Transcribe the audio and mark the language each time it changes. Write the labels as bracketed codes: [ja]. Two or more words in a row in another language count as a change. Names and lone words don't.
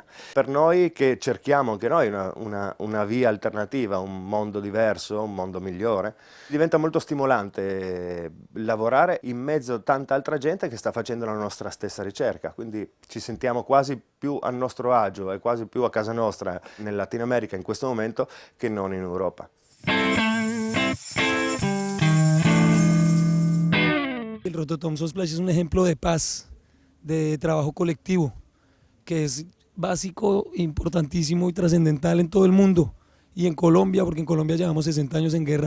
[it] Per noi che cerchiamo anche noi una via alternativa, un mondo diverso, un mondo migliore, diventa molto stimolante lavorare in mezzo a tanta altra gente che sta facendo la nostra stessa ricerca, quindi ci sentiamo quasi più a nostro agio e quasi più a casa nostra nel Latino America in questo momento che non in Europa. [es] El Rototom Splash es un ejemplo de paz, de trabajo colectivo, que es básico, importantísimo y trascendental en todo el mundo y en Colombia, porque en Colombia llevamos 60 años en guerra.